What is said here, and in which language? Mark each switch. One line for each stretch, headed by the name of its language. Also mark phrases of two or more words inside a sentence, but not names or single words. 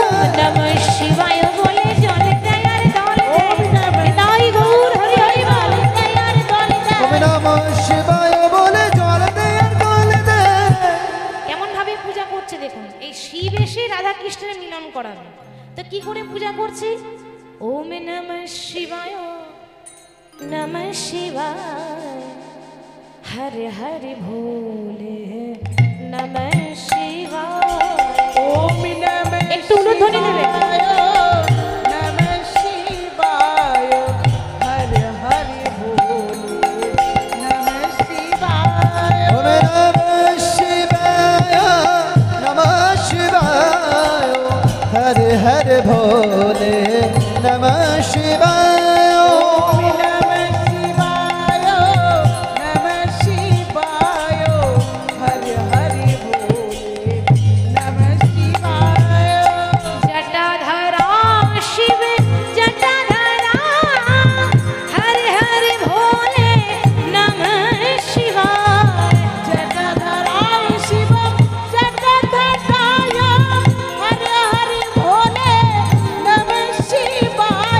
Sanskrit: ওম নমঃ শিবায়
Bangla: বলে জলে দেয় আর দলে দেয়। তাই গৌর হরি হরি বলে দেয় আর দলে দেয়।
Sanskrit: ওম নমঃ শিবায়
Bangla: বলে জলে দেয় আর দলে দেয়। কেমন ভাবে পূজা করছে দেখুন। এই শিব এসে রাধা কৃষ্ণের মিলন করাবে। তো কি করে পূজা করছে?
Sanskrit: ওম নমঃ শিবায় নমঃ শিবায়, হরে হরে ভোলে নমঃ শিবায়। ওম নমঃ
Bangla: একটু উলুধ্বনি দেবে।
Sanskrit: নমঃ শিবায়, হরে হরে ভোলে নমঃ শিবায়। ওম নমঃ শিবায় নমঃ শিবায়, হরে হরে ভোলে নমঃ শিবায়। ওম নমঃ শিবায়, নমঃ শিবায়, হরে হরে ভোলে নমঃ শিবায়। জটাধরা শিব জটাধরা, হরে হরে ভোলে নমঃ শিবায়। জটাধরায় শিব জটাধরায়, হরে হরে ভোলে নমঃ শিবায়।